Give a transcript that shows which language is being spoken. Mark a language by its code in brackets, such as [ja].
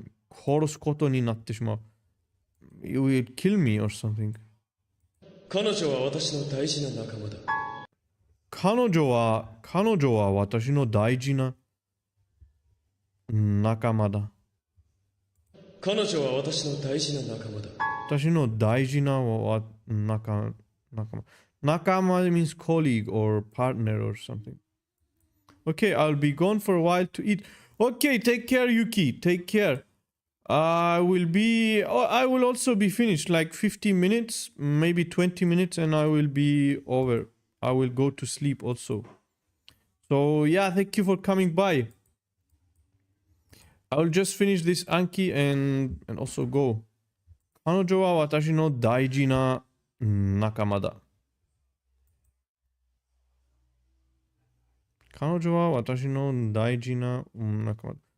[ja] 殺すことになってしまう。 [en] You will kill me or something. [ja] 彼女は私の大事な仲間だ。彼女は私の大事な仲間だ。彼女は私の大事な仲間だ。私の大事な仲間。 [en] 仲間 means colleague or partner or something. Okay, I'll be gone for a while to eat. Okay, take care, Yuki. Take care. I will also be finished like 15 minutes, maybe 20 minutes, and I will be over. I will go to sleep also. So yeah, thank you for coming by. I'll just finish this Anki and also go. [ja] 彼女は私の大事な仲間だ。彼女は私の大事な仲間だ。